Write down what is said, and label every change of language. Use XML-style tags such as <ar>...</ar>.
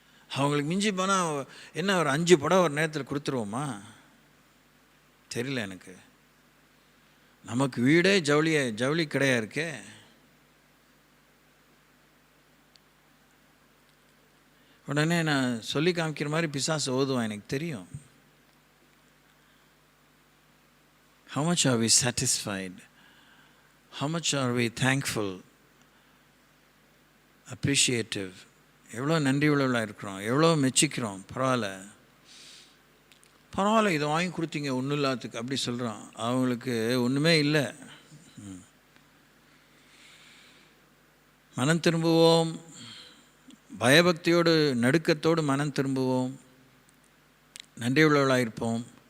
<ta>அவங்களுக்கு மிஞ்சி போனால் என்ன ஒரு 5 புடவை ஒரு நேரத்தில் கொடுத்துருவோமா? தெரியல எனக்கு. நமக்கு வீடே ஜவுளி கடையாக இருக்கே. உடனே நான் சொல்லி காமிக்கிற மாதிரி பிசாசு ஓதுவான், எனக்கு தெரியும்.</ta> <en>How much are we satisfied? How much are we thankful, appreciative?</en> <ta>எவ்வளோ நன்றி உள்ளவர்களாக இருக்கிறோம், எவ்வளோ மெச்சிக்கிறோம். பரவாயில்ல இதை வாங்கி கொடுத்தீங்க ஒன்றும் இல்லாததுக்கு அப்படி சொல்கிறோம். அவங்களுக்கு ஒன்றுமே இல்லை. மனம் திரும்புவோம், பயபக்தியோடு நடுக்கத்தோடு மனம் திரும்புவோம், நன்றி உள்ளவர்களாக இருப்போம்.</ta>